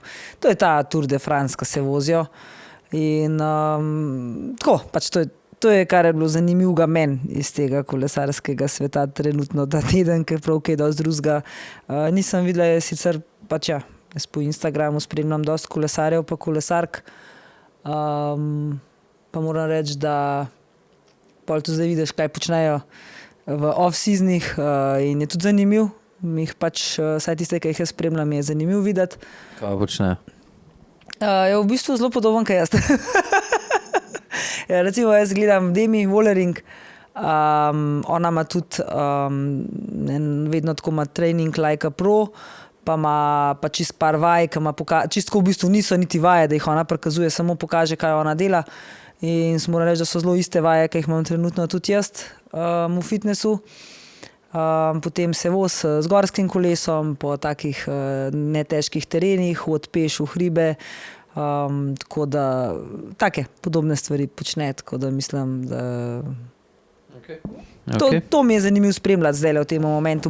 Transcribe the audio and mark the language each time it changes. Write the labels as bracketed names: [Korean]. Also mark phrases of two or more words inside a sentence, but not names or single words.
[Slovenian] To je ta Tour de France, ki se vozijo. In tako, pač to je, kar je bilo zanimivega meni iz tega kolesarskega sveta trenutno ta teden, ker prav kaj dosti drugega nisem videla, je sicer pač ja, jaz po Instagramu spremljam dosti kolesarjev pa kolesark, pa moram reči, da pol tu zdaj vidiš, kaj počnejo v off-seasonih in je tudi zanimiv, jih pač, saj tiste, ki jih jaz spremljam, je zanimiv videti. Kaj počnejo? Je v bistvu zelo podoben, kaj jaz. Ja, recimo jaz gledam Demi Vollering, ona ima tudi vedno tako ima [English] training like a pro, [Slovenian] pa ima pa čist par vaj, ki ima čistko v bistvu niso niti vaje, da jih ona prikazuje, samo pokaže, kaj ona dela. In smo reči, da so zelo iste vaje, ki jih imam trenutno tudi jaz v fitnessu. Potem se voz z gorskim kolesom po takih netežkih terenih, hod peš v hribe, tako da take podobne stvari počne, tako da mislim, da to mi je zanimivo spremljati zdaj v tem momentu,